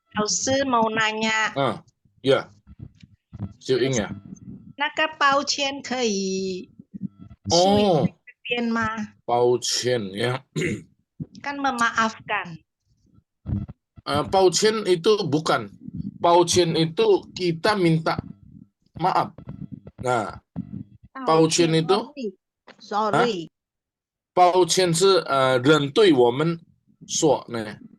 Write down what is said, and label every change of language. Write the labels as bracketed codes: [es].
[id] 老师 mau nanya， [zh] ya， 秀英呀。那个抱歉可以修一遍吗？抱歉ya。 [id] Kan memaafkan. 抱歉itu bukan. 抱歉itu kita minta maaf. Nah, 抱歉itu [en] sorry. [zh] 抱歉是人对我们说呢.